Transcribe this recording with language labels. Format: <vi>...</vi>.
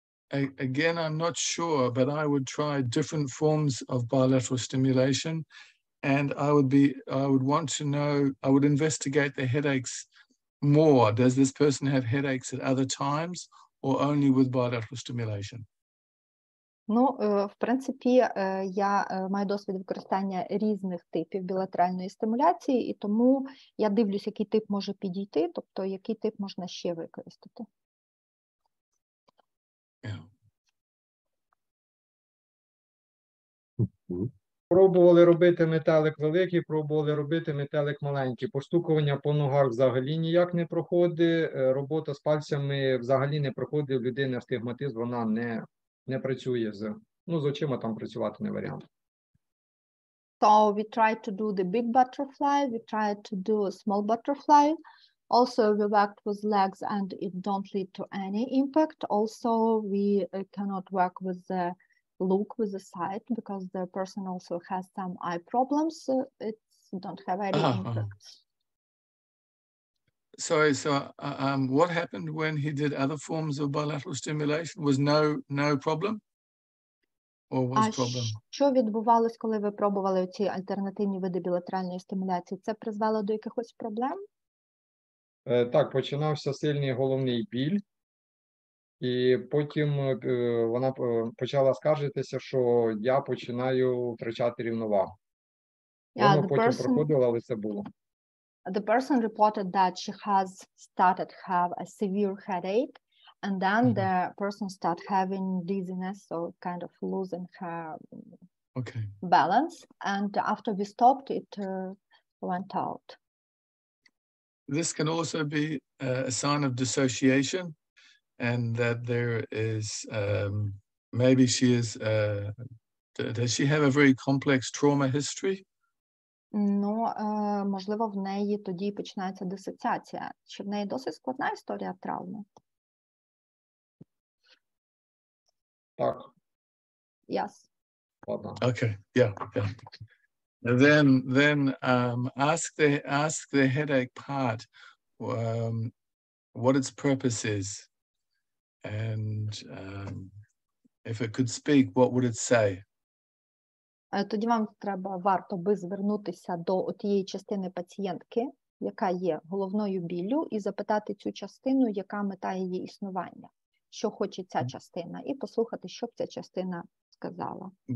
<en>Again, I'm not sure, but I would try different forms of bilateral stimulation, and I would want to know, I would investigate the headaches more. Does this person have headaches at other times or only with bilateral stimulation?</en> <uk>Ну, в принципі, я маю досвід використання різних типів білатеральної стимуляції, і тому я дивлюсь, який тип може підійти, тобто який тип можна ще використати. Пробували робити метелик великий, пробували робити метелик маленький. Постукування по ногах взагалі ніяк не проходить, робота з пальцями взагалі не проходить, в людини астигматизм, вона не працює з очима, там працювати не варіант.</uk> <en>So we tried to do the big butterfly, we tried to do a small butterfly. Also, we worked with legs and it don't lead to any impact. Also, we cannot work with the look with the sight because the person also has some eye problems. It's don't have any impact. Sorry, so what happened when he did other forms of bilateral stimulation? Was no problem? Or was problem?</en> <uk>Що відбувалось, коли ви пробували ці альтернативні види білатеральної стимуляції? Це призвело до якихось проблем? Так, починався сильний головний біль, і потім вона почала скаржитися, що я починаю втрачати рівновагу. Воно потім проходило, але це було.</uk> <en>The person reported that she has started have a severe headache, and then the person start having dizziness or kind of losing her balance. And after we stopped, it went out. This can also be a sign of dissociation, and that there is maybe she is. Does she have a very complex trauma history?</en> <uk>Ну, можливо, в неї тоді починається дисоціація. Чи в неї досить складна історія травми? Так.</uk> <en>Yes.</en> <uk>Ладно.</uk> <en>Okay. Yeah. Then ask the headache part what its purpose is, and if it could speak, what would it say?</en> <uk>Тоді вам варто би звернутися до тієї частини пацієнтки, яка є головною біллю, і запитати цю частину, яка мета її існування, що хоче ця частина, і послухати, що б ця частина сказала.</uk>